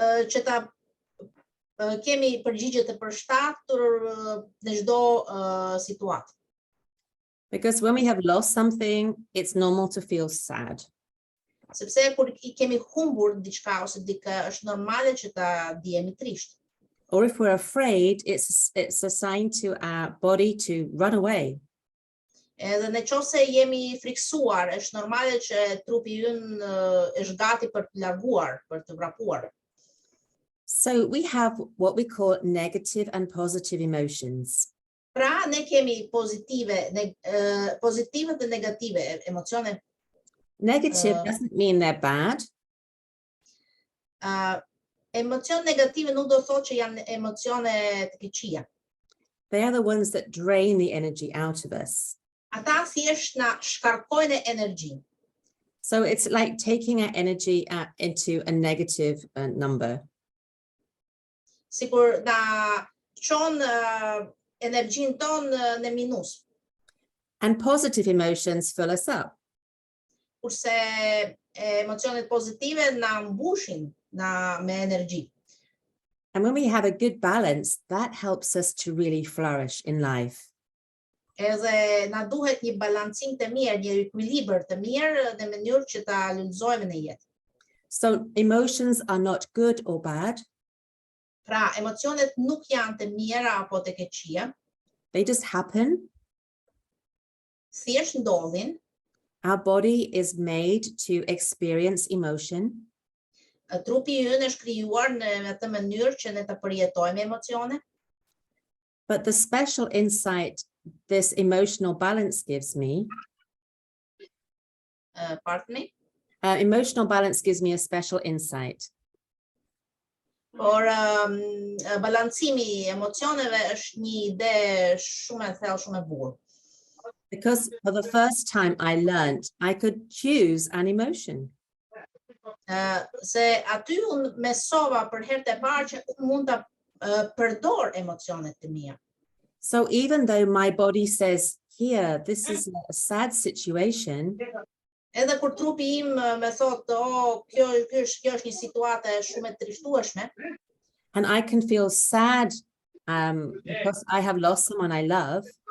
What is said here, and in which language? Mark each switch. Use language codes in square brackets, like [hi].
[sq] Që ta kemi përgjigje të përshtatur në çdo situatë. [en] Because when we have lost something, it's normal to feel sad. [sq] Sepse kur I kemi humbur diçka ose dikë, është normale që ta ndihemi trisht. [en] Or if we're afraid, it's a sign to our body to run away. [sq] Edhe në qoftë se jemi friksuar, është normale që trupi ynë është gati për të larguar, për të vrapuar. [en] So we have what we call negative and positive emotions. [sq] Pra, ne kemi pozitive dhe negative emocione. [en] Negative doesn't mean they're bad. [sq] Emocion negative nuk do thotë që janë emocione të këqija. [en] They are the ones that drain the energy out of us. [sq] Ata thjesht na shkarkojnë energjinë. [en] So it's like taking our energy into a negative number. [sq] Sikur na çon energjinë tonë në minus. [en] And positive emotions fill us up. [sq] Kurse emocionet pozitive na mbushin me energji. [en] And when we have a good balance, that helps us to really flourish in life. [sq] Edhe na duhet një balancim të mirë, një ekuilibër të mirë në mënyrë që ta lulëzojmë në jetë. [en] So emotions are not good or bad. [sq] Pra, emocionet nuk janë të mira apo të keqija. [en] They just happen. [sq] Thjesht ndodhin. [en] Our body is made to experience emotion. [sq] Trupi ynë është krijuar në atë mënyrë që ne të përjetojmë emocione. [en] But the special insight this emotional balance gives me, Pardon me. Emotional balance gives me a special insight. [sq] Por balancimi I emocioneve është një ide shumë e thellë, shumë e bukur. [en] Because for the first time I learned I could choose an emotion. [sq] Se aty unë mesova për herë të parë që unë mund ta përdor emocionet të mia. [en] So even though my body says, here, this is a sad situation, [sq] Edhe kur trupi im më thotë, kjo është një situatë shumë e trishtueshme, [en] and I can feel sad because I have lost someone I love,